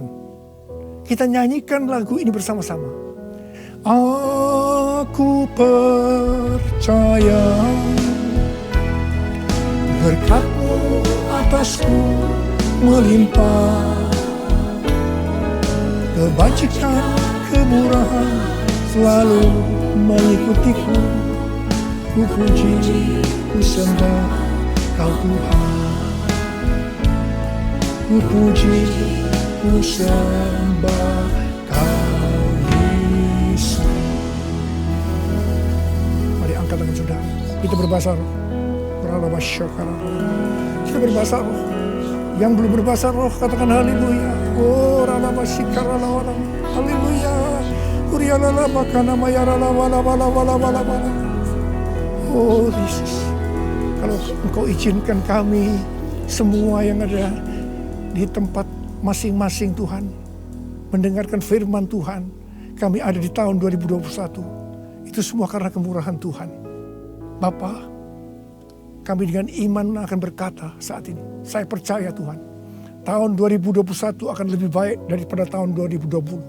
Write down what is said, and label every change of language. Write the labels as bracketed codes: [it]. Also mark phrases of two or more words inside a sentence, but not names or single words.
[id] Kita nyanyikan lagu ini bersama-sama. Aku percaya berkat-Mu atasku melimpah, kebajikan, kemurahan selalu mengikutiku. Ku puji, ku sembah Kau Tuhan. Ku puji, ku sembah Kau Yesus. Mari angkat tangan saudara. Kita berbahasa roh. Kita berbahasa roh. Yang belum berbahasa roh katakan haleluya. Oh ralabasikaralawala. Haleluya. Urialala makana mayarala wala wala wala wala wala. Oh Yesus, kalau Engkau izinkan kami semua yang ada di tempat masing-masing Tuhan mendengarkan firman Tuhan, kami ada di tahun 2021. Itu semua karena kemurahan Tuhan. Bapa, kami dengan iman akan berkata saat ini, saya percaya Tuhan, tahun 2021 akan lebih baik daripada tahun 2020.